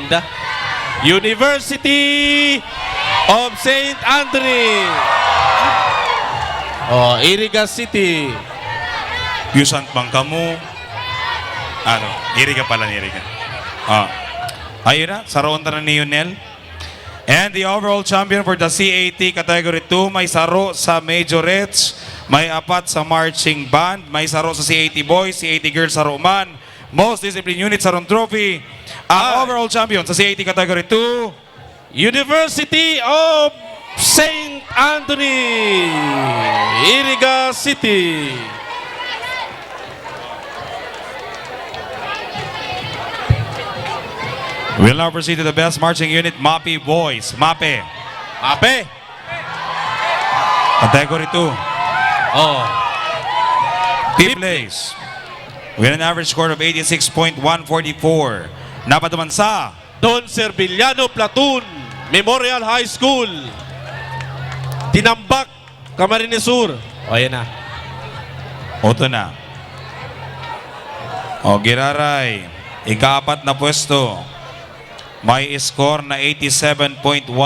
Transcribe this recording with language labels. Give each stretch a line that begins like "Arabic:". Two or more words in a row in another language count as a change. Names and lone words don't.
English: University of St. Anthony. Iriga City.
Bikol: Yusant bang kamu? Iriga pala, Iriga. Ayun na, saroon na ni Yunel.
English: And the overall champion for the CAT Category 2,
Bikol: may saro sa Majorettes, may 4 sa Marching Band, may saro sa CAT Boys, CAT Girls saro man, Most Discipline Unit sarong trophy. Ang overall champion sa CAT Category 2,
English: University of St. Anthony, Iriga City. We'll now proceed to the best marching unit, MAPE Boys. MAPE. Category 2. Fifth place. With an average score of 86.144.
Bikol: Napatuman sa Don Servillano Platoon Memorial High School, Tinambak, Camarines Sur. Ayan na. Oto na. Giraray. Ika-4 na pwesto. May score na 87.110.